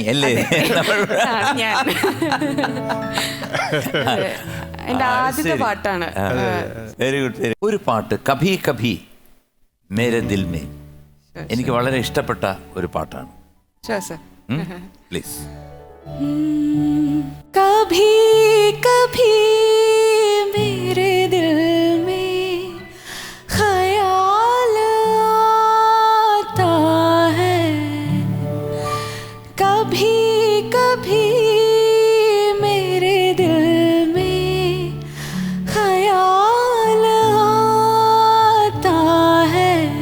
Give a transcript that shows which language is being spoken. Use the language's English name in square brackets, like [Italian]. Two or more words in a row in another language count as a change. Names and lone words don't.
[Malayalam] എന്റെ ആദ്യത്തെ പാട്ടാണ്. വെരി ഗുഡ്. ഒരു പാട്ട് [Hindi] कभी कभी मेरे दिल में [Malayalam] എനിക്ക് വളരെ ഇഷ്ടപ്പെട്ട ഒരു പാട്ടാണ്. പ്ലീസ്. [Hindi] कभी कभी मेरे दिल में ख्याल आता है, कभी कभी मेरे दिल में ख्याल आता है